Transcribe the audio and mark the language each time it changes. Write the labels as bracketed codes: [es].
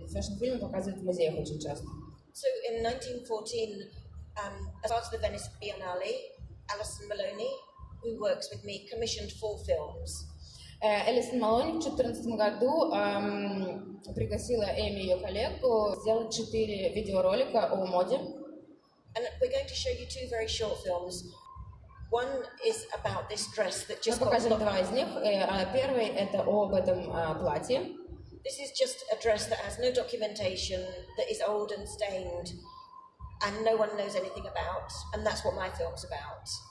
[ru] Фэшн-фильмы показывают в музеях очень часто. [en] So in 1914, as part of the Venice Biennale, Alison Maloney, who works with me, commissioned 4 films. [ru] Элисон Малони в 2014 году пригласила Эми, ее коллегу, сделать 4 видеоролика о моде. [en] And we're going to show you 2 very short films. One is about this dress that just [ru] Мы покажем 2 из них. Первый — это об этом платье. [en] This is just a dress that has no documentation, that is old and stained, and no one knows anything about, and that's what my film's about.